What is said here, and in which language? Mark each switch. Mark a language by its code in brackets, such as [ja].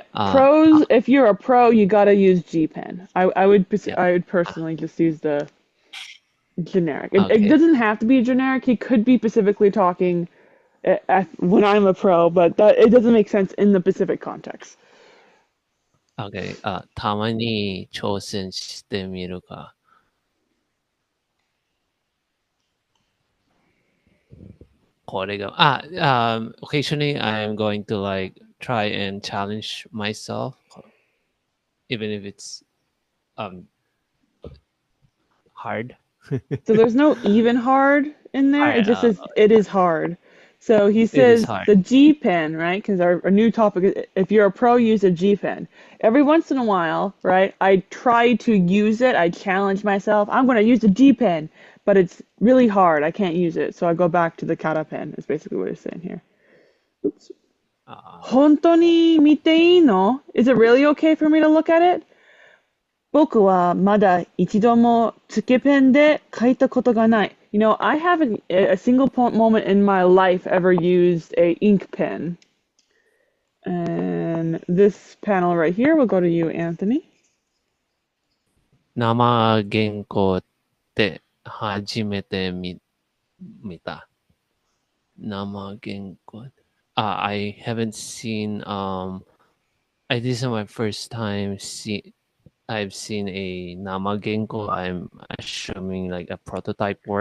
[en] Pros, if you're a pro, you gotta use G pen. Yeah. I would personally just use the generic. It Okay. doesn't have to be generic. He could be specifically talking when I'm a pro, but it doesn't make sense in the specific context. Okay. [ja] たまに挑戦してみるか。これが、 [en] occasionally I'm going to like try and challenge myself, even if it's um hard. So there's no even hard in there. It Hard, just says it is hard. So he it is says hard. the G pen, right? Because our new topic is if you're a pro, use a G pen. Every once in a while, right? I try to use it. I challenge myself. I'm going to use the G pen, but it's really hard. I can't use it. So I go back to the kata pen, is basically what he's saying here. Oops. Uh, [ja] 本当に見ていいの? [en] Is it really okay for me to look at it? [ja] 僕はまだ一度もつけペンで書いたことがない. [en] I haven't a single moment in my life ever used a ink pen. And this panel right here will go to you, Anthony. [ja] 生原稿って初めて見た。生原稿。 [en] I haven't seen, this is my first time I've seen a nama genko. I'm assuming like a prototype